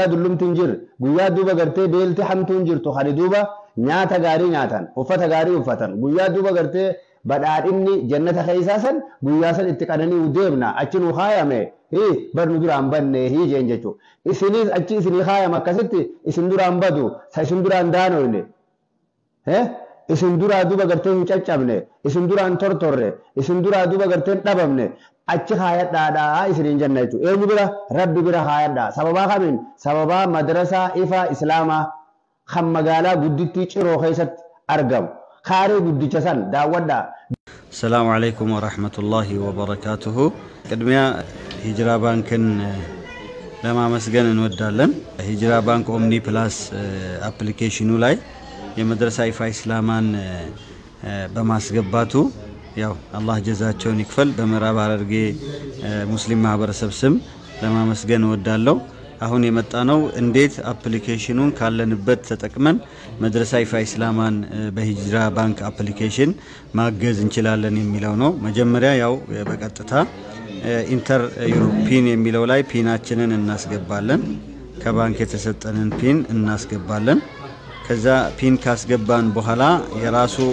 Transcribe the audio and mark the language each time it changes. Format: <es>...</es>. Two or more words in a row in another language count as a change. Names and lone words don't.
<om>dullumtiin jir guyyaa duuba gartee beelti hamtuun jirtu hani duuba nyaata gaarii nyaatan uffata gaarii uffatan guyyaa duuba gartee badhaadhinni jannata keessaa san guyyaa san itti qananii deemna achi nu kaayame bar nu duraan banne jeen jechuudha isinis achi isinii kaayama akkasitti isin duraan badu sa isin duraan daanoyne isin duraa duuba gartee hin caccabne isin duraan tortorre isin duraa duuba gartee hin dhabamne achi haayadhaadhaa isiniin jenna jechuudha. Eenyu bira? Rabbi bira haayadhaa. Sababaa kamiin? Sababaa madrasaa ifa islaamaa kan magaalaa guddittii Ciroo keessatti argamu. Kaaree guddicha san daawwadhaa.</om> <ar>السلام عليكم ورحمة الله وبركاته.</ar> <am>ቅድሚያ ሂጅራ ባንክን ለማመስገን እንወዳለን። ሂጅራ ባንክ ኦምኒ ፕላስ አፕሊኬሽኑ ላይ የመድረሳ ኢፋ ኢስላማን በማስገባቱ ያው አላህ ጀዛቸውን ይክፈል በመራብ አረርጌ ሙስሊም ማህበረሰብ ስም ለማመስገን እንወዳለሁ። አሁን የመጣነው እንዴት አፕሊኬሽኑን ካለንበት ተጠቅመን መድረሳ ኢፋ ኢስላማን በሂጅራ ባንክ አፕሊኬሽን ማገዝ እንችላለን የሚለው ነው። መጀመሪያ ያው በቀጥታ</am> <en>enter your PIN</en> <am>የሚለው ላይ ፒናችንን እናስገባለን። ከባንክ የተሰጠንን ፒን እናስገባለን። ከዛ ፒን ካስገባን በኋላ የራሱ</am>